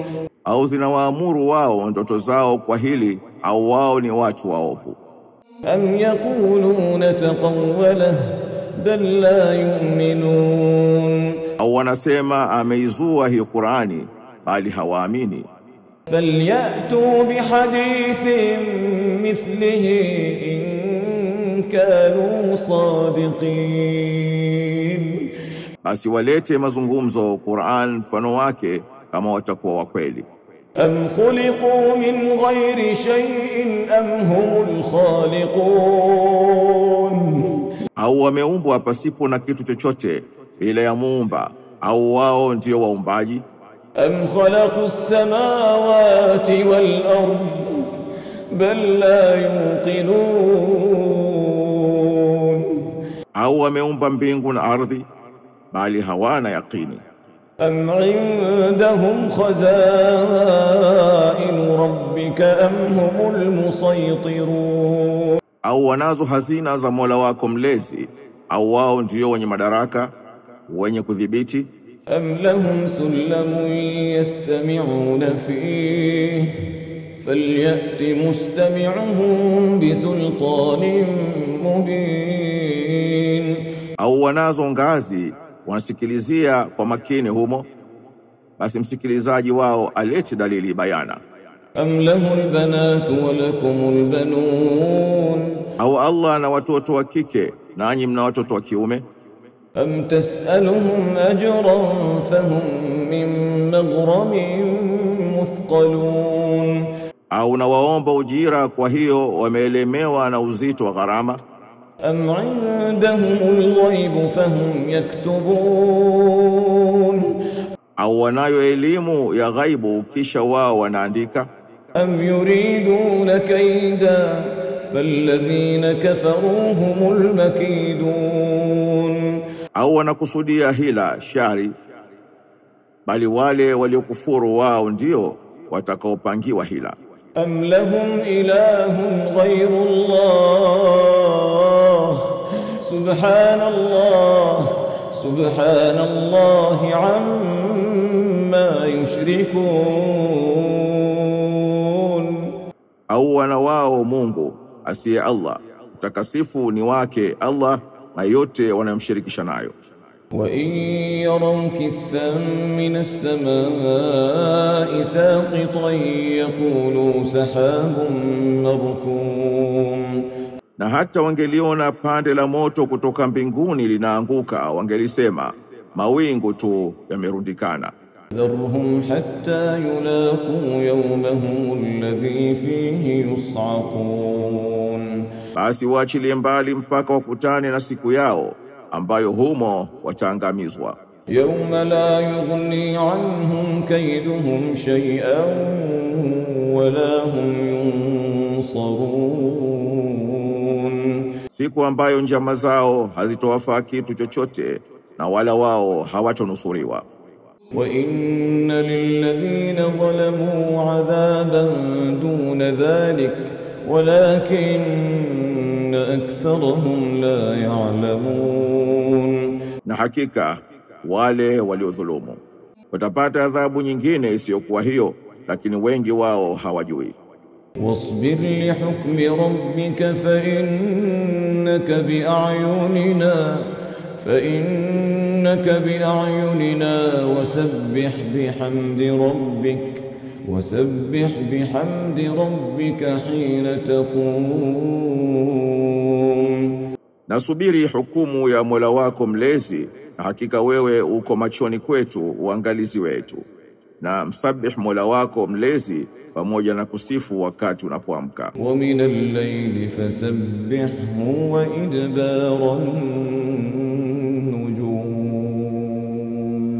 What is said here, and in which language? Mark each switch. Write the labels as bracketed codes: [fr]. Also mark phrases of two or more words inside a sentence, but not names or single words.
[sw] Au zinawaamuru wao ndoto zao kwa hili, au wao ni watu waovu. [ar] أم يقولون تقوله بل لا يؤمنون. [sw] Au wanasema ameizua hii Qur'ani, bali hawaamini. [ar] فليأتوا بحديث مثله إن كانوا صادقين. [sw] Basi walete mazungumzo Qur'an mfano wake kama watakuwa wa kweli. [ar] أم خلقوا من غير شيء أم هم الخالقون. [sw] Au wameumbwa pasipo na kitu chochote ila ya muumba, au wao ndio waumbaji. [ar] أم خلقوا السماوات والأرض بل لا يوقنون. [sw] Au wameumba mbingu na ardhi, bali hawana yaqini. [ar] أم عندهم خزائن ربك أم هم المسيطرون. [sw] Au wanazo hazina za Mola wako mlezi, au wao ndio wenye madaraka, wenye kudhibiti. [ar] أم لهم سلم يستمعون فيه فليأت مستمعهم بسلطان مبين. [sw] Au wanazo ngazi wanasikilizia kwa makini humo, basi msikilizaji wao alete dalili bayana. [ar] أم له البنات ولكم البنون. [sw] Au Allah na watoto wa kike nanyi mna watoto wa kiume. [ar] أم تسألهم أجرا فهم من مغرم مثقلون. [sw] Au na waomba ujira, kwa hiyo wameelemewa na uzito wa gharama. [ar] أم عندهم الغيب فهم يكتبون. [sw] Au wanayo elimu ya ghaibu kisha wao wanaandika. [ar] أم يريدون كيدا فالذين كفروا هم المكيدون. [sw] Au wanakusudia hila shari, bali wale waliokufuru wao ndio watakaopangiwa hila. [ar] أم لهم إله غير الله سبحان الله عما يشركون. [sw] Au wana wao Mungu asiye Allah, utakasifu ni wake Allah na yote wanayomshirikisha nayo. [ar] وإن يروا كسفا من السماء ساقطا يقولوا سحاب مركوم, [sw] na hata wangeliona pande la moto kutoka mbinguni linaanguka, wangelisema mawingu tu yamerundikana. [ar] ذرهم حتى يلاقوا يومهم الذي فيه يصعقون, [sw] basi waachilie mbali mpaka wakutane na siku yao ambayo humo wataangamizwa. [ar] يوم لا يغني عنهم كيدهم شيئا ولا هم ينصرون, [sw] siku ambayo njama zao hazitowafaa kitu chochote na wala wao hawatonusuriwa. [ar] وإن للذين ظلموا عذابا دون ذلك ولكن أكثرهم لا يعلمون, [sw] na hakika wale waliodhulumu watapata adhabu nyingine isiyokuwa hiyo, lakini wengi wao hawajui. [ar] واصبر لحكم ربك فإنك بأعيننا وسبح بحمد ربك حين تقوم. [sw] Nasubiri hukumu ya Mola wako mlezi, na hakika wewe uko machoni kwetu, uangalizi wetu. Na msabih Mola wako mlezi pamoja na kusifu wakati unapoamka. [ar] ومن الليل فسبحه وإدبار النجوم,